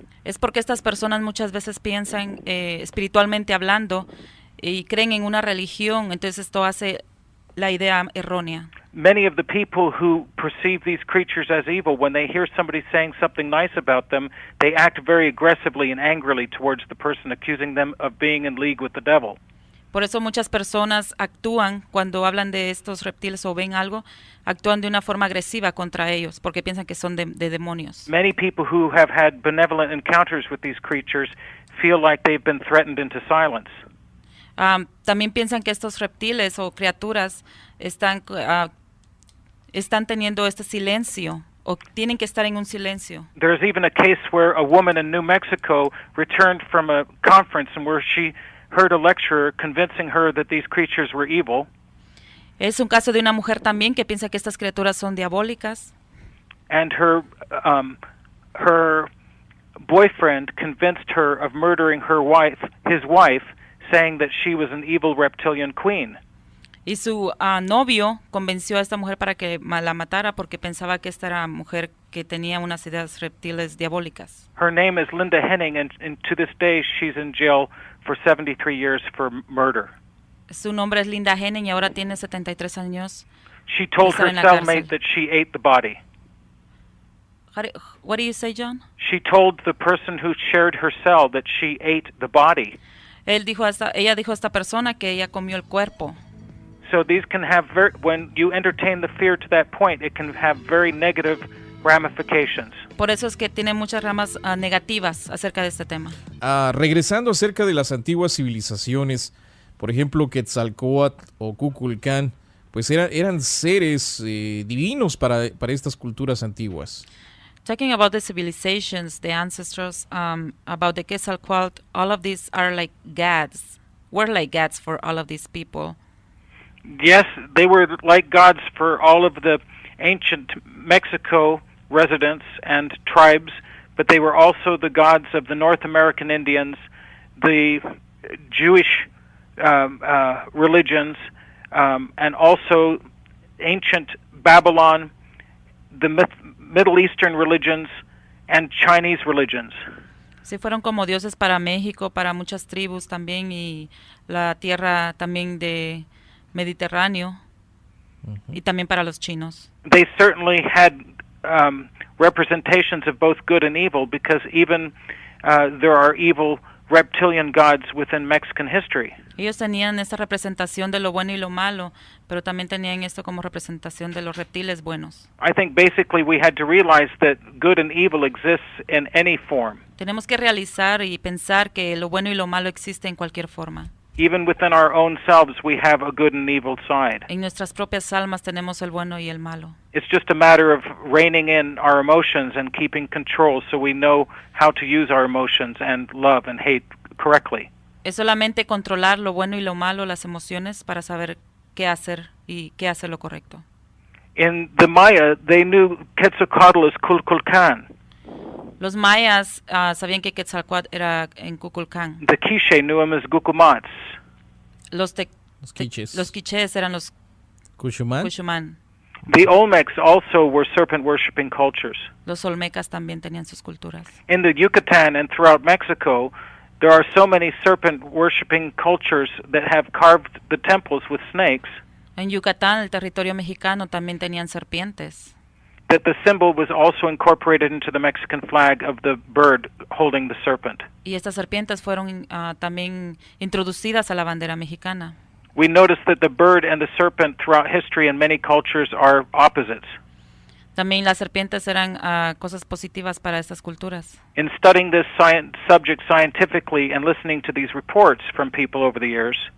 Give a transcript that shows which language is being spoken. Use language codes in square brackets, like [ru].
[es] Es porque estas personas muchas veces piensan espiritualmente hablando y creen en una religión, entonces esto hace la idea errónea. [en] Many of the people who perceive these creatures as evil, when they hear somebody saying something nice about them, they act very aggressively and angrily towards the person, accusing them of being in league with the devil. [es] Por eso muchas personas actúan cuando hablan de estos reptiles o ven algo, actúan de una forma agresiva contra ellos porque piensan que son de demonios. [en] Many people who have had benevolent encounters with these creatures feel like they've been threatened into silence. [es] También piensan que estos reptiles o criaturas están teniendo este silencio o tienen que estar en un silencio. [en] There's even a case where a woman in New Mexico returned from a conference and where she heard a lecturer convincing her that these creatures were evil. [es] Es un caso de una mujer también que piensa que estas criaturas son diabólicas. [en] And her boyfriend convinced her of murdering his wife, saying that she was an evil reptilian queen. [es] Y su novio convenció a esta mujer para que la matara porque pensaba que esta era mujer que tenía unas ideas reptiles diabólicas. [en] Her name is Linda Henning, and to this day she's in jail for 73 years for murder. [es] Su nombre es Linda Henning y ahora tiene 73 años. [en] She told her cellmate that she ate the body. What do you say, Jhon? She told the person who shared her cell that she ate the body. [es] Ella dijo a esta persona que ella comió el cuerpo. [en] So these can have when you entertain the fear to that point, it can have very negative ramifications. [es] Por eso es que tiene muchas ramas negativas acerca de este tema. Regresando acerca de las antiguas civilizaciones, por ejemplo, Quetzalcóatl o Kukulcán, pues eran seres divinos para estas culturas antiguas. [en] Talking about the civilizations, the ancestors, about the Quetzalcoatl, all of these are like gods. Were like gods for all of these people. Yes, they were like gods for all of the ancient Mexico residents and tribes, but they were also the gods of the North American Indians, the Jewish religions, and also ancient Babylon, the Middle Eastern religions, and Chinese religions. [es] Sí, fueron como dioses para México, para muchas tribus también, y la tierra también de Mediterráneo, y también para los chinos. [en] They certainly had representations of both good and evil, because even there are evil reptilian gods within Mexican history. [es] Ellos tenían esta representación de lo bueno y lo malo, pero también tenían esto como representación de los reptiles buenos. [en] I think basically we had to realize that good and evil exists in any form. [es] Tenemos que realizar y pensar que lo bueno y lo malo existe en cualquier forma. [en] Even within our own selves, we have a good and evil side. [es] En nuestras propias almas tenemos el bueno y el malo. [en] It's just a matter of reining in our emotions and keeping control so we know how to use our emotions and love and hate correctly. [es] Es solamente controlar lo bueno y lo malo, las emociones, para saber qué hacer y qué hacer lo correcto. [en] In the Maya, they knew Quetzalcoatl as Kukulcán. [es] Los mayas sabían que Quetzalcóatl era en Kukulcán. [en] The Quiche knew him as Gukumats. [es] Los quiches. Los quichés eran los Cuchumán. Cuchumán. [en] The Olmecs also were serpent-worshipping cultures. [es] Los olmecas también tenían sus culturas. [en] In the Yucatan and throughout Mexico, there are so many serpent-worshipping cultures that have carved the temples with snakes [es] En Yucatán, el territorio mexicano, también tenían serpientes. [en] that the symbol was also incorporated into the Mexican flag of the bird holding the serpent. [es] Y estas serpientes fueron también introducidas a la bandera mexicana. [en] We notice that the bird and the serpent throughout history in many cultures are opposites. [es] También las serpientes eran cosas positivas para estas culturas. [en] In studying this subject scientifically and listening to these reports from people over the years,